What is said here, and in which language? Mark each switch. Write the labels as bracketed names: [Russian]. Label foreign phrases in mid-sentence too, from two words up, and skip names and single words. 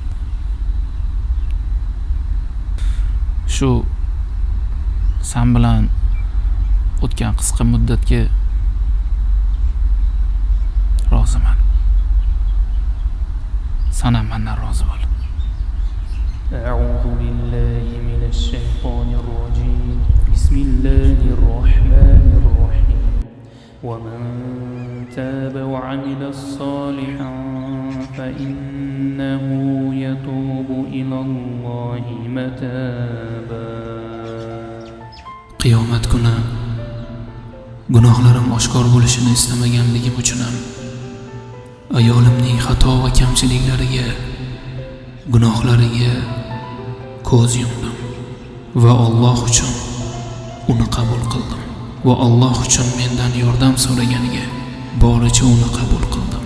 [Uzbek] Shu sen bilan o'tgan qisqa muddatga roziman. Sen ham mendan rozi bo'l. [Arabic] أعوذ بالله من الشيطان الرجيم بسم الله الرحمن الرحيم ومن تاب وعمل صالحا فإنه يتوب إلى الله متابا. [Uzbek] Qiyomat kuni gunohlarim oshkor bo'lishini istamaganligim uchun ham ayolimning xato va kamchiliklariga, gunohlariga ko'z yumdim va Alloh uchun uni qabul qildim va Alloh uchun mendan yordam so'raganiga boricha uni qabul qildim.